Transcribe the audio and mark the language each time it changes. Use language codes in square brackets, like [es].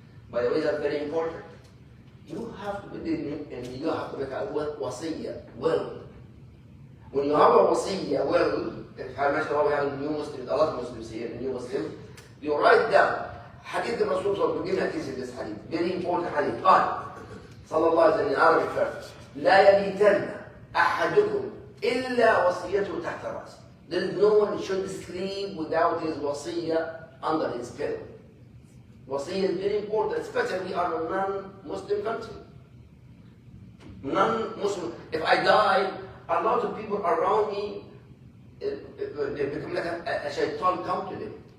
[en] By the way, that's very important. You have to be and you have to make a wasiyah, will. When you have a wasiyah, will, we have new Muslims, a lot of Muslims here, new Muslims, you write down Hadith Rasul sallallahu alaihi wasallam, this hadith, very important hadith. [ar] صلى الله عليه وسلم in Arabic first. لا يبيتن أحدكم إلا وصيته تحت رأسه. [en] There is no one should sleep without his wasiyah under his pillow. Wasiyah is very important, especially we are a non-Muslim country. Non-Muslim. If I die, a lot of people around me, they become like a shaitan come to them.